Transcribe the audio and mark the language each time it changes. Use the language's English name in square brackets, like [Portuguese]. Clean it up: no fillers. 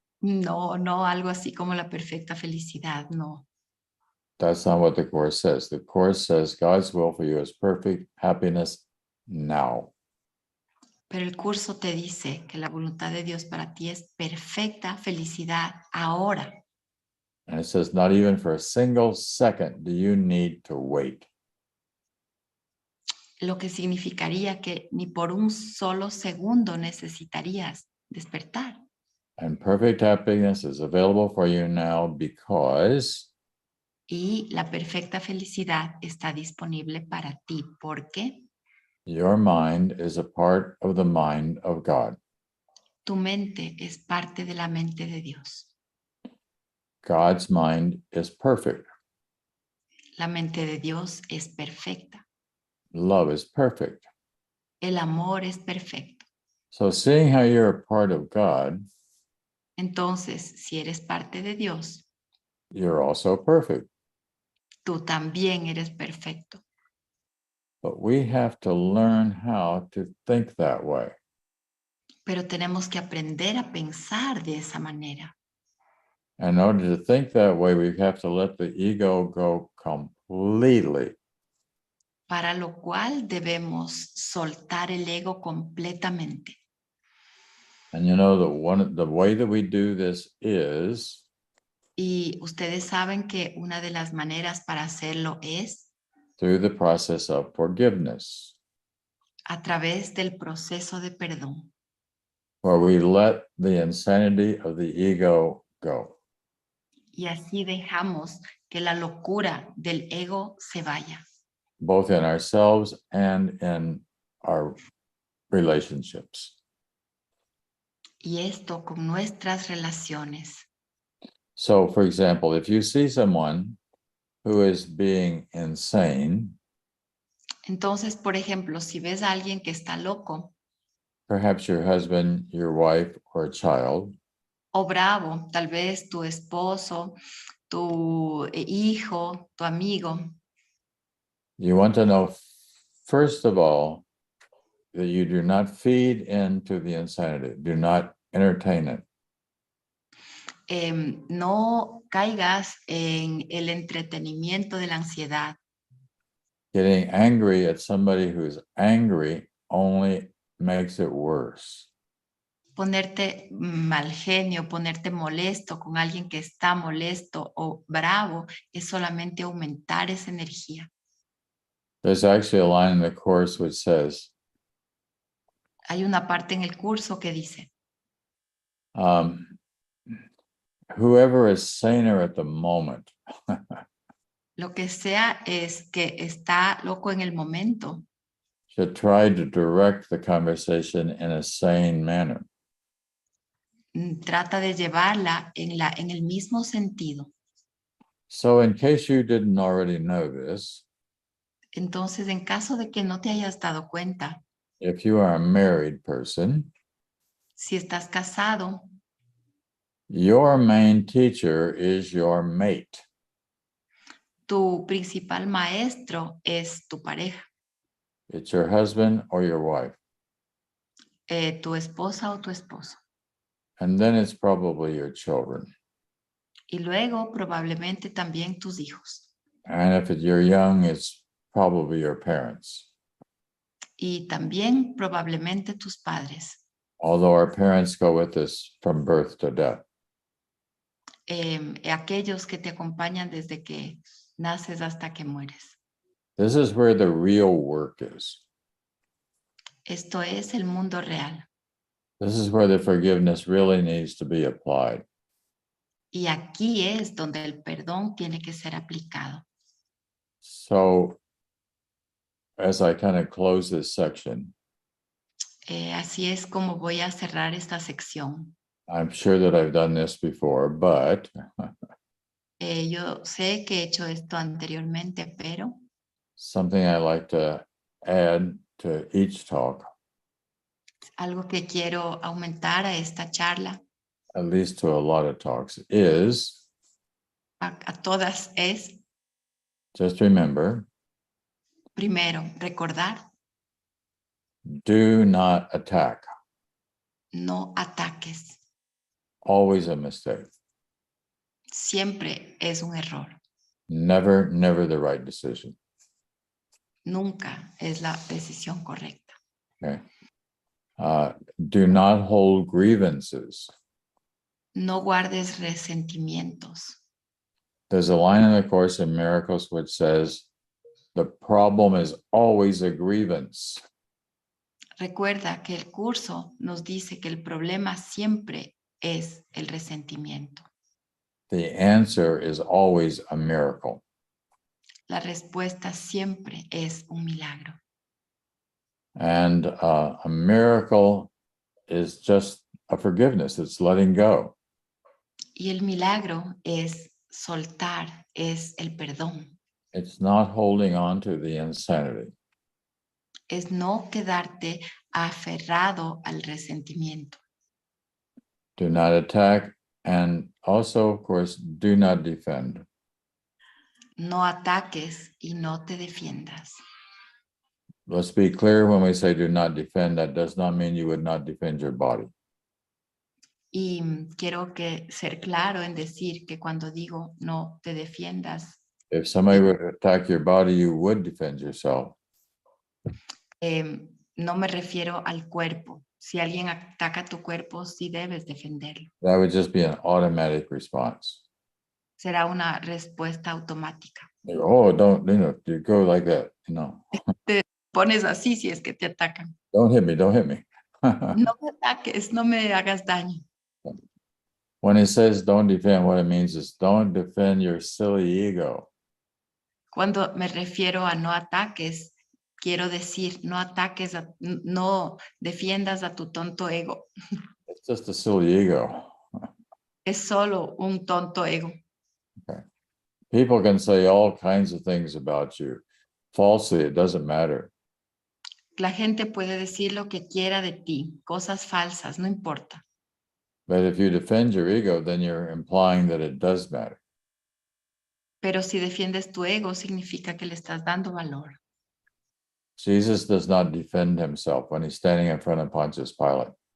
[Spanish] No, no, algo así como la perfecta felicidad, no. [English] That's not what the Course says. The Course says God's will for you is perfect happiness now. [Spanish] Pero el curso te dice que la voluntad de Dios para ti es perfecta felicidad ahora. [English] And it says not even for a single second do you need to wait. [Spanish] Lo que significaría que ni por un solo segundo necesitarías despertar. [English] And perfect happiness is available for you now because [Spanish] Y la perfecta felicidad está disponible para ti. ¿Por qué? [English] your mind is a part of the mind of God. [Spanish] Tu mente es parte de la mente de Dios. [English] God's mind is perfect. [Spanish] La mente de Dios es perfecta. [English] Love is perfect. [Spanish] El amor es perfecto. [English] So seeing how you're a part of God, [Spanish] Entonces, si eres parte de Dios, [English] you're also perfect. [Spanish] tú también eres perfecto. [English] But we have to learn how to think that way. [Spanish] Pero tenemos que aprender a pensar de esa manera. [English] In order to think that way, we have to let the ego go completely. [Spanish] Para lo cual debemos soltar el ego completamente. [English] And you know the way that we do this is [Spanish] Y ustedes saben que una de las maneras para hacerlo es [English] through the process of forgiveness, [Spanish] a través del proceso de perdón, [English] where we let the insanity of the ego go. [Spanish] Y así dejamos que la locura del ego se vaya. [English] both in ourselves and in our relationships. [Spanish] Y esto con nuestras relaciones. [English] So, for example, if you see someone who is being insane, [Spanish] Entonces, por ejemplo, si ves a alguien que está loco [English] perhaps your husband, your wife, or a child, [Spanish] o bravo, tal vez tu esposo, tu hijo, tu amigo, [English] you want to know, first of all, that you do not feed into the insanity, do not entertain it. [Spanish] No caigas en el entretenimiento de la ansiedad. [English] Getting angry at somebody who's angry only makes it worse. [Spanish] Ponerte mal genio, ponerte molesto con alguien que está molesto o bravo es solamente aumentar esa energía. [English] There's actually a line in the Course which says, [Spanish] Hay una parte en el curso que dice, [English] whoever is saner at the moment [Spanish] lo que sea es que está loco en el momento, [English] should try to direct the conversation in a sane manner. [Spanish] trata de llevarla en el mismo sentido. [English] So in case you didn't already know this, [Spanish] Entonces, en caso de que no te hayas dado cuenta, [English] if you are a married person, [Spanish] si estás casado, [English] your main teacher is your mate. [Spanish] tu principal maestro es tu pareja, [English] It's your husband or your wife. [Spanish] tu esposa o tu esposo. [English] And then it's probably your children. [Spanish] Y luego probablemente también tus hijos. [English] And if you're young, it's probably your parents. [Spanish] Y también probablemente tus padres. [English] Although our parents go with us from birth to death. [Spanish] Aquellos que te acompañan desde que naces hasta que mueres. [English] This is where the real work is. [Spanish] Esto es el mundo real. [English] This is where the forgiveness really needs to be applied. [Spanish] Y aquí es donde el perdón tiene que ser aplicado. [English] So, as I kind of close this section, [Spanish] Así es como voy a cerrar esta sección. [English] I'm sure that I've done this before, but [Spanish] Yo sé que he hecho esto anteriormente, pero [English] something I like to add to each talk, [Spanish] algo que quiero aumentar a esta charla, [English] at least to a lot of talks, is [Spanish] a todas es, [English] just remember, [Spanish] primero, recordar, [English] do not attack. [Spanish] no ataques. [English] Always a mistake. [Spanish] Siempre es un error. [English] Never, never the right decision. [Spanish] Nunca es la decisión correcta. [English] Okay. Do not hold grievances. [Spanish] No guardes resentimientos. [English] There's a line in the Course in Miracles which says, the problem is always a grievance. [Spanish] Recuerda que el curso nos dice que el problema siempre es el resentimiento. [English] The answer is always a miracle. [Spanish] La respuesta siempre es un milagro. [English] And a miracle is just a forgiveness. It's letting go. [Spanish] Y el milagro es soltar, es el perdón. [English] It's not holding on to the insanity. [Spanish] Es no quedarte aferrado al resentimiento. [English] Do not attack. And also, of course, do not defend. [Spanish] No ataques y no te defiendas. [English] Let's be clear when we say do not defend, that does not mean you would not defend your body. [Spanish] Y quiero que ser claro en decir que cuando digo no te defiendas, [English] If somebody would attack your body, you would defend yourself. [Spanish] no me refiero al cuerpo. Si alguien ataca tu cuerpo, sí debes defenderlo. [English] That would just be an automatic response. [Spanish] Será una respuesta automática. [English] Like, oh, don't, you go like that, [Spanish] Te pones así si es que te atacan. [English] Don't hit me, don't hit me. [Spanish] No me ataques, no me hagas daño. [English] When he says don't defend, what it means is don't defend your silly ego. [Spanish] Cuando me refiero a no ataques, quiero decir no ataques, no defiendas a tu tonto ego. [English] It's just a silly ego. [Spanish] Es solo un tonto ego. [English] People can say all kinds of things about you. Falsely, it doesn't matter. [Spanish] La gente puede decir lo que quiera de ti, cosas falsas, no importa. [English] But if you defend your ego, then you're implying that it does matter. [Spanish] Pero si defiendes tu ego, significa que le estás dando valor. [English] Jesus does not defend himself when he's standing in front of Pontius Pilate.